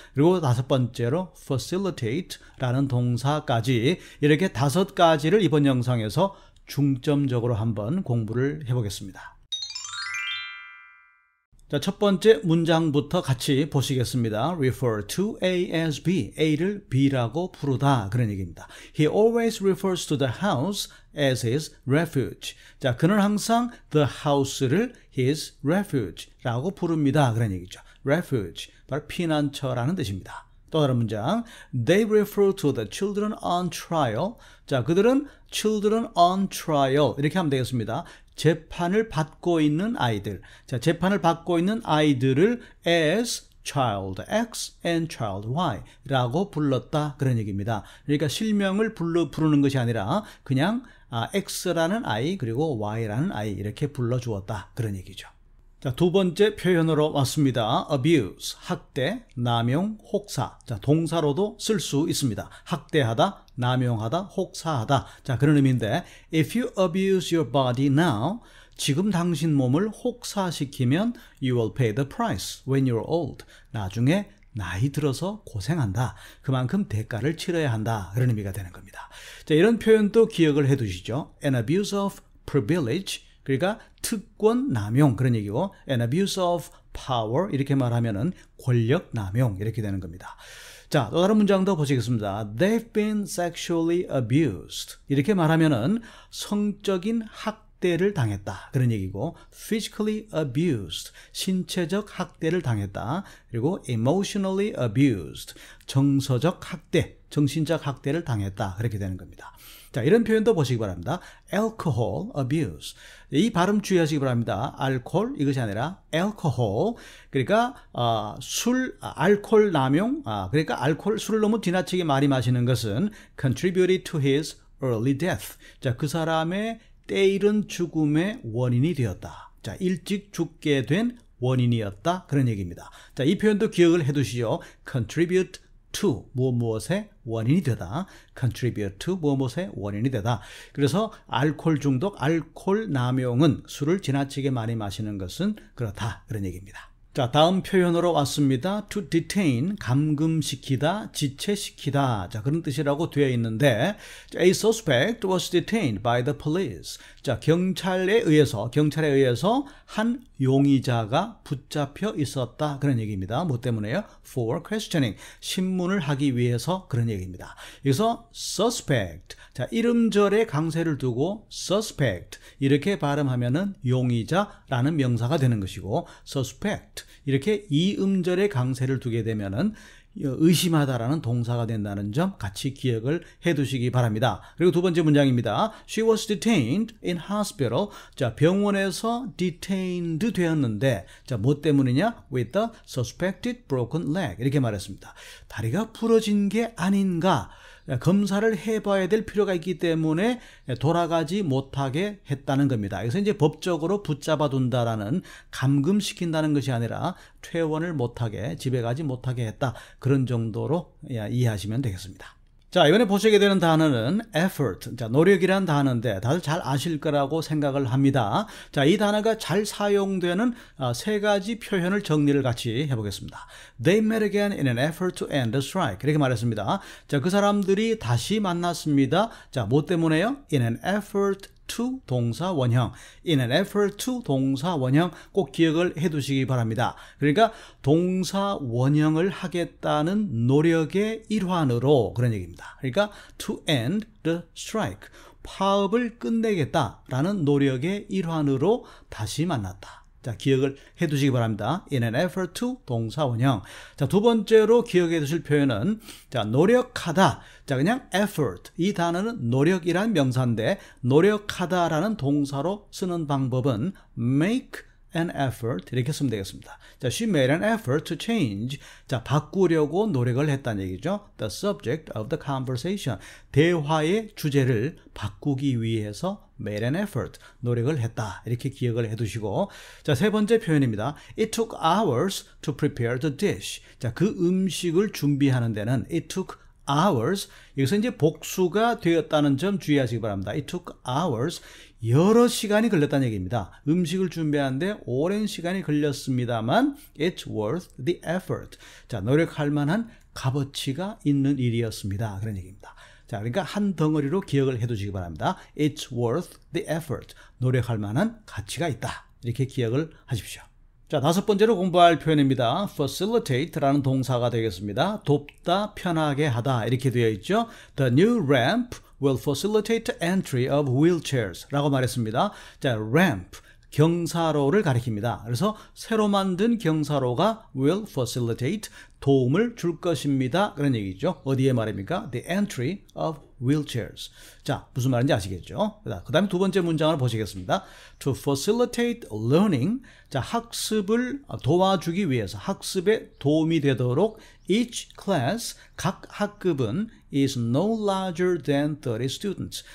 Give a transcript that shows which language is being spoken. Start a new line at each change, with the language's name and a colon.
Korean: 그리고 다섯 번째로 facilitate 라는 동사까지, 이렇게 5가지를 이번 영상에서 중점적으로 한번 공부를 해보겠습니다. 자, 첫 번째 문장부터 같이 보시겠습니다.
English: Refer to A as B.
Korean: A를 B라고 부르다, 그런 얘기입니다.
English: He always refers to the house as his refuge.
Korean: 자, 그는 항상
English: the house
Korean: 를
English: his refuge
Korean: 라고 부릅니다, 그런 얘기죠. refuge, 바로 피난처라는 뜻입니다. 또 다른 문장,
English: They refer to the children on trial.
Korean: 자, 그들은
English: children on trial,
Korean: 이렇게 하면 되겠습니다. 재판을 받고 있는 아이들. 자, 재판을 받고 있는 아이들을
English: as child X and child Y
Korean: 라고 불렀다, 그런 얘기입니다. 그러니까 실명을 부르는 것이 아니라 그냥 X라는 아이 그리고 Y라는 아이, 이렇게 불러주었다, 그런 얘기죠. 자, 두 번째 표현으로 왔습니다. abuse, 학대, 남용, 혹사. 자, 동사로도 쓸 수 있습니다. 학대하다, 남용하다, 혹사하다. 자, 그런 의미인데,
English: if you abuse your body now,
Korean: 지금 당신 몸을 혹사시키면
English: you will pay the price when you're old.
Korean: 나중에 나이 들어서 고생한다. 그만큼 대가를 치러야 한다, 그런 의미가 되는 겁니다. 자, 이런 표현도 기억을 해 두시죠.
English: An abuse of privilege,
Korean: 그러니까 특권 남용, 그런 얘기고,
English: an abuse of power,
Korean: 이렇게 말하면은 권력 남용, 이렇게 되는 겁니다. 자, 또 다른 문장도 보시겠습니다.
English: They've been sexually abused.
Korean: 이렇게 말하면은 성적인 학대를 당했다, 그런 얘기고,
English: physically abused,
Korean: 신체적 학대를 당했다. 그리고
English: emotionally abused,
Korean: 정서적 학대, 정신적 학대를 당했다, 그렇게 되는 겁니다. 자, 이런 표현도 보시기 바랍니다.
English: alcohol abuse.
Korean: 이 발음 주의하시기 바랍니다. 알코올, 이것이 아니라 alcohol. 그러니까 알코올 남용, 그러니까 술을 너무 지나치게 많이 마시는 것은
English: contributed to his early death.
Korean: 자, 그 사람의 때이른 죽음의 원인이 되었다. 자, 일찍 죽게 된 원인이었다, 그런 얘기입니다. 자, 이 표현도 기억을 해 두시죠.
English: contribute to
Korean: 무엇의 원인이 되다.
English: contribute to
Korean: 무엇의 원인이 되다. 그래서 알코올 중독, 알코올 남용은, 술을 지나치게 많이 마시는 것은 그렇다, 그런 얘기입니다. 자, 다음 표현으로 왔습니다.
English: to detain,
Korean: 감금시키다, 지체시키다. 자, 그런 뜻이라고 되어 있는데,
English: a suspect was detained by the police.
Korean: 자, 경찰에 의해서 한 용의자가 붙잡혀 있었다, 그런 얘기입니다. 뭐 때문에요?
English: for questioning,
Korean: 신문을 하기 위해서, 그런 얘기입니다. 여기서 suspect, 자, 이름절에 강세를 두고 suspect 이렇게 발음하면은 용의자라는 명사가 되는 것이고, suspect 이렇게 이음절에 강세를 두게 되면은 의심하다라는 동사가 된다는 점 같이 기억을 해 두시기 바랍니다. 그리고 두 번째 문장입니다.
English: She was detained in hospital.
Korean: 자, 병원에서 detained 되었는데, 자, 뭐 때문이냐?
English: With the suspected broken leg.
Korean: 이렇게 말했습니다. 다리가 부러진 게 아닌가? 검사를 해봐야 될 필요가 있기 때문에 돌아가지 못하게 했다는 겁니다. 그래서 이제 법적으로 붙잡아 둔다라는, 감금시킨다는 것이 아니라 퇴원을 못하게, 집에 가지 못하게 했다, 그런 정도로 이해하시면 되겠습니다. 자, 이번에 보시게 되는 단어는 effort. 자, 노력이란 단어인데 다들 잘 아실 거라고 생각을 합니다. 자, 이 단어가 잘 사용되는 3가지 표현을 정리를 같이 해보겠습니다.
English: They met again in an effort to end the strike.
Korean: 이렇게 말했습니다. 자, 그 사람들이 다시 만났습니다. 자, 뭐 때문에요?
English: In an effort
Korean: to 동사 원형,
English: in an effort to
Korean: 동사 원형 꼭 기억을 해 두시기 바랍니다. 그러니까 동사 원형을 하겠다는 노력의 일환으로 그런 얘기입니다. 그러니까
English: to end the strike,
Korean: 파업을 끝내겠다라는 노력의 일환으로 다시 만났다. 자, 기억을 해 두시기 바랍니다.
English: In an effort to
Korean: 동사 원형. 자, 두 번째로 기억해 두실 표현은 자, 노력하다. 자, 그냥 effort. 이 단어는 노력이란 명사인데 노력하다라는 동사로 쓰는 방법은
English: make an effort
Korean: 이렇게 쓰면 되겠습니다.
English: 자, she made an effort to change.
Korean: 자, 바꾸려고 노력을 했다는 얘기죠.
English: The subject of the conversation.
Korean: 대화의 주제를 바꾸기 위해서
English: made an effort.
Korean: 노력을 했다. 이렇게 기억을 해 두시고. 자, 세 번째 표현입니다.
English: It took hours to prepare the dish.
Korean: 자, 그 음식을 준비하는 데는
English: it took hours.
Korean: 여기서 이제 복수가 되었다는 점 주의하시기 바랍니다.
English: It took hours.
Korean: 여러 시간이 걸렸다는 얘기입니다. 음식을 준비하는데 오랜 시간이 걸렸습니다만
English: it's worth the effort.
Korean: 자, 노력할 만한 값어치가 있는 일이었습니다. 그런 얘기입니다. 자, 그러니까 한 덩어리로 기억을 해 두시기 바랍니다.
English: It's worth the effort.
Korean: 노력할 만한 가치가 있다. 이렇게 기억을 하십시오. 자, 다섯 번째로 공부할 표현입니다. facilitate라는 동사가 되겠습니다. 돕다, 편하게 하다 이렇게 되어 있죠.
English: The new ramp will facilitate entry of wheelchairs
Korean: 라고 말했습니다. 자, ramp, 경사로를 가리킵니다. 그래서 새로 만든 경사로가
English: will facilitate,
Korean: 도움을 줄 것입니다. 그런 얘기죠. 어디에 말입니까?
English: The entry of wheelchairs.
Korean: 자, 무슨 말인지 아시겠죠? 그 다음에 두 번째 문장을 보시겠습니다.
English: To facilitate learning.
Korean: 자, 학습을 도와주기 위해서, 학습에 도움이 되도록
English: each class,
Korean: 각 학급은
English: is no larger than 30 students.